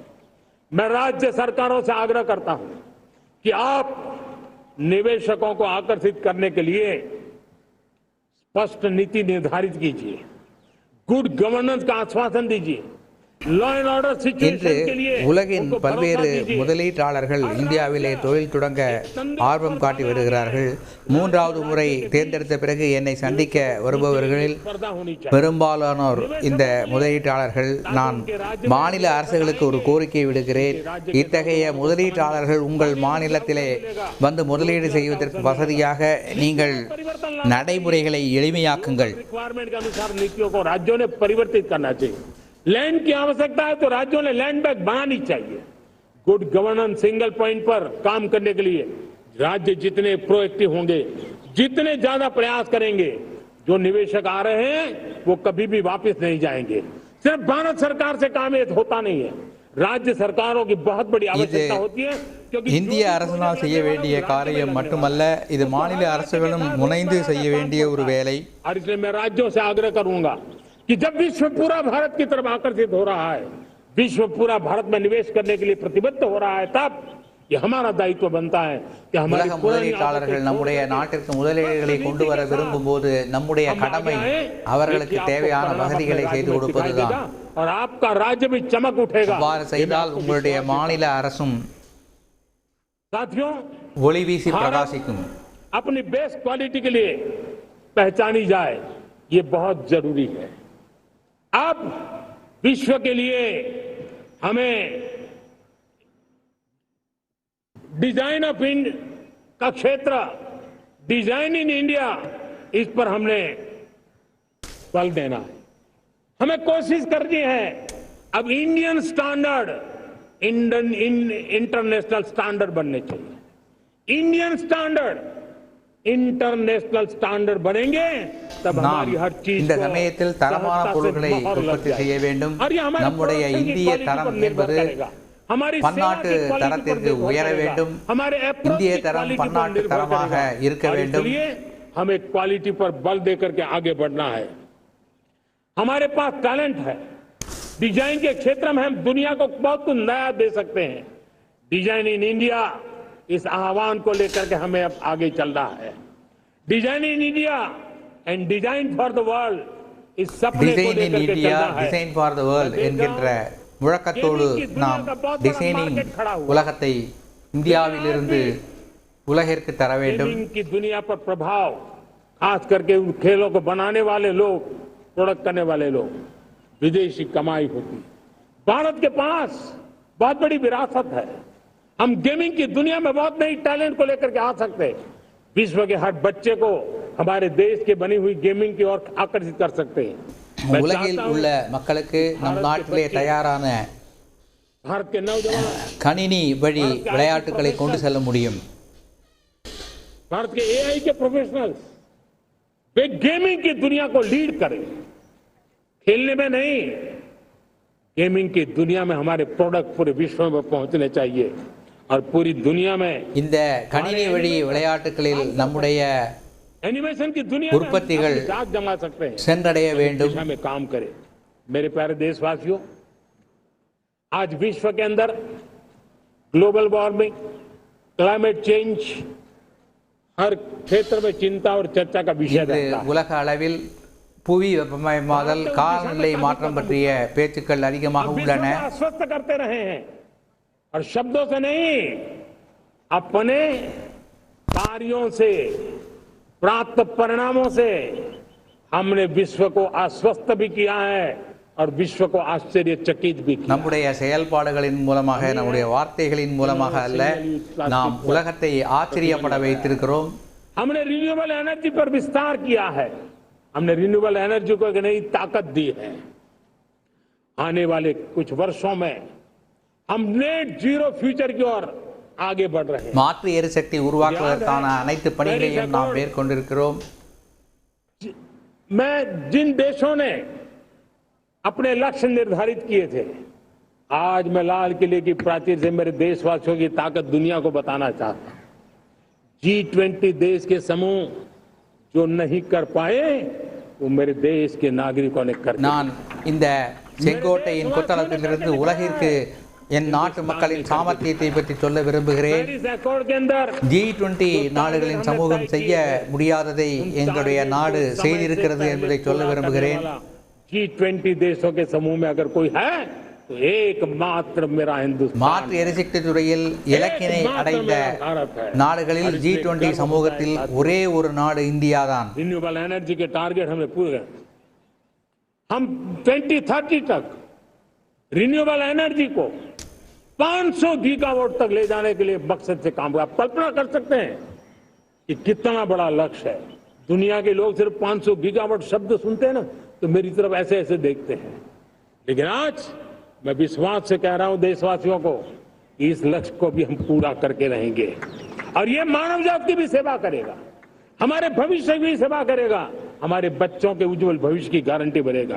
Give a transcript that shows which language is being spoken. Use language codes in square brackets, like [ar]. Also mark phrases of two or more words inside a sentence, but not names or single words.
[hi] मैं राज्य सरकारों से आग्रह करता हूं कि आप निवेशकों को आकर्षित करने के लिए स्पष्ट नीति निर्धारित कीजिए. [en] good governance [hi] का आश्वासन दीजिए. [en] law and order [ta] இன்று [hi] सिचुएशन के लिए [ta] உலகின் [hi] उनको [ta] பல்வேறு [hi] भरोसा दीजिए. [ta] முதலீட்டாளர்கள் இந்தியாவிலே தொழில் தொடங்க ஆர்வம் காட்டி வருகிறார்கள். மூன்றாவது முறை தேர்ந்தெடுத்த பிறகு என்னை சந்திக்க வருபவர்களில் [hi] स्पर्धा होनी चाहिए. [ta] பெரும்பாலானோர் இந்த முதலீட்டாளர்கள். நான் மாநில அரசுகளுக்கு ஒரு கோரிக்கை விடுக்கிறேன். இத்தகைய முதலீட்டாளர்கள் உங்கள் மாநிலத்திலே வந்து முதலீடு செய்வதற்கு வசதியாக நீங்கள் நடைமுறைகளை எளிமையாக்குங்கள். [hi] रिक्वायरमेंट के अनुसार नीतियों को राज्यों ने परिवर्तित करना चाहिए. लैंड की आवश्यकता है तो राज्यों ने [en] land bank [hi] बनानी चाहिए. [en] good governance single point [hi] पर काम करने के लिए राज्य जितने प्रोएक्टिव होंगे, जितने ज्यादा प्रयास करेंगे, जो निवेशक आ रहे हैं वो कभी भी वापस नहीं जाएंगे. सिर्फ भारत सरकार से काम ये होता नहीं है. राज्य सरकारों की बहुत बड़ी आवश्यकता होती है क्योंकि [ta] இந்திய அரசினால் செய்ய வேண்டிய காரியம் மட்டுமல்ல, இது மாநில அரசுகளும் முனைந்து செய்ய வேண்டிய ஒரு வேலை. [hi] और इसलिए मैं राज्यों से आग्रह करूंगा कि जब विश्व पूरा भारत की तरफ आकर्षित हो रहा है, विश्व पूरा भारत में निवेश करने के लिए प्रतिबद्ध हो रहा है, तब ये हमारा दायित्व बनता है कि हमारी [ta] உலக முதலீட்டாளர்கள் நம்முடைய நாட்டிற்கு முதலீடுகளை கொண்டு வர விரும்பும் போது நம்முடைய கடமை அவர்களுக்கு தேவையான வசதிகளை செய்து கொடுப்பதுதான். [hi] और आपका राज्य भी चमक उठेगा. [ta] அவ்வாறு செய்தால் உங்களுடைய மாநில அரசும் [hi] साथियों, [ta] ஒளி வீசி பிரகாசிக்கும். [hi] अपनी [en] best quality [hi] के लिए पहचानी जाए, ये बहुत जरूरी है. अब विश्व के लिए हमें [en] design of India [hi] का क्षेत्र, [en] design in India, [hi] इस पर हमने बल देना है. हमें कोशिश करनी है अब [en] Indian standard international standard [hi] बनने चाहिए. [en] Indian standard international standard [hi] बनेंगे तब [ta] நாம் [hi] हमारी हर चीज [ta] இந்த [hi] को [ta] சமயத்தில் தரமான [hi] सहजता से [ta] பொருட்களை [hi] माहौल लग [ta] உற்பத்தி செய்ய [hi] जाएगा. [ta] வேண்டும். [hi] और ये हमारे [ta] நம்முடைய [hi] production की [ta] இந்திய [hi] quality [ta] தரம் [hi] पर निर्भर [ta] என்பது [hi] करेगा. हमारी [ta] பன்னாட்டு [hi] सेवा की quality पर [ta] தரத்திற்கு [hi] निर्भर [ta] உயர [hi] करेगा. [ta] வேண்டும். [hi] हमारे approach [ta] இந்திய [hi] की [ta] தரம் [hi] quality पर [ta] பன்னாட்டு [hi] निर्भर [ta] தரமாக [hi] करेगा. [ta] இருக்க [hi] और [ta] வேண்டும். [hi] इसलिए हमें क्वालिटी पर बल देकर के आगे बढ़ना है. हमारे पास टैलेंट है. डिजाइन के क्षेत्र में हम दुनिया को बहुत कुछ नया दे सकते हैं. [en] design in India [hi] इस आह्वान को लेकर के हमें अब आगे चलना है। [en] design in India and design for the world [hi] इस सपने को [en] design in [hi] लेकर के [ta] இந்தியா [hi] चलना है। [en] design for the world [ta] என்கின்ற முழக்கத்தோடு நாம் டிசைனிங் உலகத்தை இந்தியாவிலிருந்து உலகிற்கு தர வேண்டும்। [hi] गेमिंग की दुनिया पर प्रभाव खास करके उन खेलों को बनाने वाले लोग, प्रोडक्ट करने वाले लोग, विदेशी कमाई होती। भारत के पास बहुत बड़ी विरासत है। हम गेमिंग की दुनिया में बहुत नई टैलेंट को लेकर के आ सकते हैं। विश्व के हर बच्चे को हमारे देश के बनी हुई गेमिंग की ओर आकर्षित कर सकते हैं। मैं [ta] உலகில் [hi] चाहता हूं [ta] உள்ள மக்களுக்கு நம் நாட்டிலே தயாரான [hi] भारत के नौजवान, [ta] கணினி வழி விளையாட்டுகளை கொண்டு செல்ல முடியும்। [hi] भारत के एआई के प्रोफेशनल्स वे गेमिंग की दुनिया को लीड करें। खेलने में नहीं, गेमिंग की दुनिया में हमारे प्रोडक्ट पूरे विश्व में पहुंचने चाहिए और पूरी दुनिया में [ta] இந்த கணினி வழி விளையாட்டுகளில் நம்முடைய [hi] एनिमेशन की दुनिया में हम [ta] உற்பத்திகள் [hi] अपनी दाग जमा सकते हैं। [ta] சென்றடைய வேண்டும்। [hi] दिशा में काम करें। मेरे प्यारे देशवासियों, आज विश्व के अंदर [en] global warming, climate change [hi] हर क्षेत्र में चिंता और चर्चा का विषय [ta] இன்று [hi] रहता है। [ta] உலக அளவில் புவி வெப்பமயமாதல் காலநிலை மாற்றம் பற்றிய பேச்சுக்கள் அதிகமாக [hi] अब [ta] உள்ளன। [hi] विश्व को आश्वस्त करते रहे हैं और शब्दों से नहीं, अपने कार्यों से, प्राप्त परिणामों से हमने विश्व को आश्वस्त भी किया है और विश्व को आश्चर्यचकित भी किया। [ta] நம்முடைய செயல்பாடுகளின் மூலமாக நம்முடைய வார்த்தைகளின் மூலமாக அல்ல, நாம் உலகத்தை ஆச்சரியப்பட வைத்திருக்கிறோம்। [hi] हमने [en] renewable energy [hi] पर विस्तार किया है। हमने [en] renewable energy [hi] को एक नई ताकत दी है। आने वाले कुछ वर्षों में हम [en] net zero future [hi] की ओर आगे बढ़ रहे हैं। [ta] மாற்று எரிசக்தி உருவாக்குவதற்கான அனைத்து பணிகளையும் நாம் மேற்கொண்டிருக்கிறோம்। [hi] मैं जिन देशों ने अपने लक्ष्य निर्धारित किए थे, आज मैं लाल किले की प्राचीर से मेरे देशवासियों की ताकत दुनिया को बताना चाहता हूं। G20 देश के समूह जो नहीं कर पाए वो मेरे देश के नागरिकों ने कर दिया। [ta] நான் இந்த செங்கோட்டையின் கொத்தளத்திலிருந்து உலகிற்கு என் நாட்டு மக்களின் சாமர்த்தியத்தை பற்றி சொல்ல விரும்புகிறேன்। [hi] पेरिस अकॉर्ड के अंदर [ta] G20 நாடுகளின் சமூகம் செய்ய முடியாததை எங்களுடைய நாடு செய்திருக்கிறது என்பதை சொல்ல விரும்புகிறேன்। [hi] G20 देशों के समूह में अगर कोई है तो एकमात्र मेरा हिंदुस्तान। [ta] மாற்று எரிசக்தி துறையில் இலக்கினை அடைந்த நாடுகளில் G20 சமூகத்தில் ஒரே ஒரு நாடு இந்தியா தான்। [en] renewable energy [hi] के टारगेट हमने पूरे कर। हम 2030 तक [en] renewable energy [hi] को 500 गीगावाट तक ले जाने के लिए मकसद से काम कर। आप कल्पना कर सकते हैं कि कितना बड़ा लक्ष्य है। दुनिया के लोग सिर्फ 500 गीगावाट शब्द सुनते हैं ना तो मेरी तरफ ऐसे ऐसे देखते हैं, लेकिन आज मैं विश्वास से कह रहा हूं देशवासियों को, इस लक्ष्य को भी हम पूरा करके रहेंगे और ये मानव जाति की भी सेवा करेगा, हमारे भविष्य की भी सेवा करेगा, हमारे बच्चों के उज्जवल भविष्य की गारंटी बनेगा।